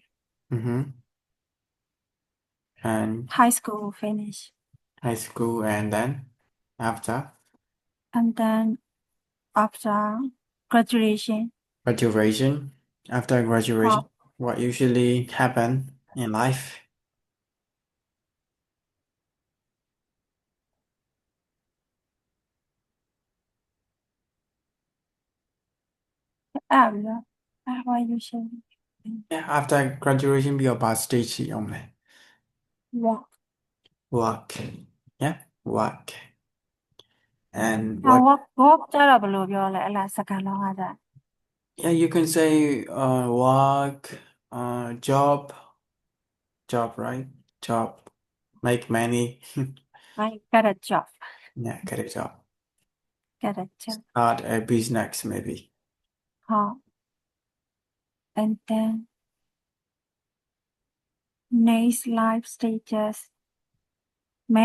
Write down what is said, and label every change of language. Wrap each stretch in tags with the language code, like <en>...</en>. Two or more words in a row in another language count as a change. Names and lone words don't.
<en>mm-hmm. And high school finish high school and then after and then after graduation graduation after graduation what usually happen in life</en> <my>အဲ့ဒါယူရှင်</my> <en>yeah after graduation</en> <my>ပြီးတော့ဘာ</my> <en>stage</en> <my>ရှိအောင်လဲ</my> <en>work work yeah work and အာ what</en> <my>work ကြတော့ဘယ်လိုပြောလဲအဲ့လားစကားလုံးကကြ</my> <en>yeah you can say work job right job make money I get a job yeah get a job get a job start a business maybe ဟော and then next life stages marriage</en>